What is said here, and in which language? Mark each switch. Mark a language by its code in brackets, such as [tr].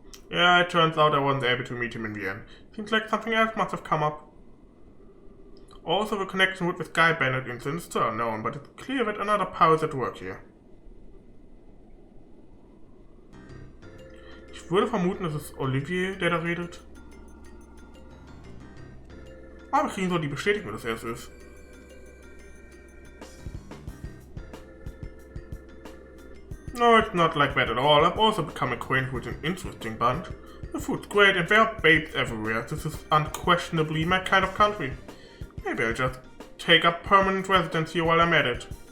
[en] Yeah, it turns out I wasn't able to meet him in the end. Seems like something else must have come up. Also, the connection with the Sky Bandit incident is still unknown, but it's clear that another power is at work hier. [de] Ich würde vermuten, es ist Olivier, der da redet. Aber wir kriegen so die Bestätigung, dass er es ist. [en] No, it's not like that at all. I've also become acquainted with an interesting bunch. The food's great and there are babes everywhere. This is unquestionably my kind of country. Maybe I'll just take up permanent residence here while I'm at it.